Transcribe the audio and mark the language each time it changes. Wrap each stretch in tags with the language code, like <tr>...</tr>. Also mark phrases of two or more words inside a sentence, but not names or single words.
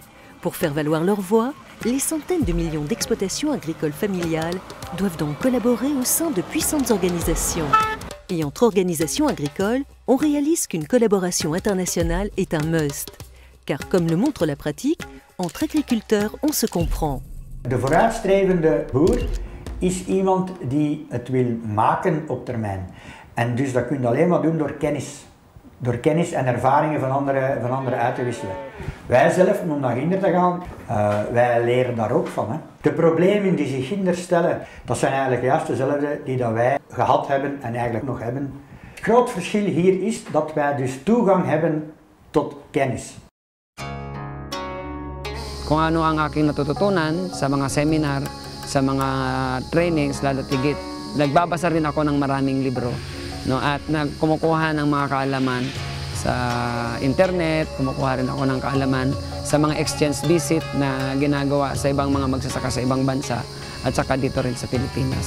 <fr>Pour faire valoir leur voix, les centaines de millions d'exploitations agricoles familiales doivent donc collaborer au sein de puissantes organisations. Et entre organisations agricoles, on réalise qu'une collaboration internationale est un must. Car comme le montre la pratique, entre agriculteurs, on se comprend.</fr> <nl>De vooruitstrevende boer is iemand die het wil maken op termijn. En dus dat kun je alleen maar doen door kennis. Door kennis en ervaringen van anderen uit te wisselen. Wij zelf, om naar Ginder te gaan, wij leren daar ook van. Hè. De problemen die zich Ginder stellen, dat zijn eigenlijk juist dezelfde die dat wij gehad hebben en eigenlijk nog hebben. Het groot verschil hier is dat wij dus toegang hebben tot kennis.</nl> <tl>Kung ano ang aking natututunan sa mga seminar, sa mga trainings, lalo tigit. Nagbabasa rin ako ng maraming libro. No, at kumukuha ng mga kaalaman sa internet, kumukuha rin ako ng kaalaman sa mga</tl> <en>exchange visit</en> <tl>na ginagawa sa ibang mga magsasaka sa ibang bansa at saka dito rin sa Pilipinas.</tl>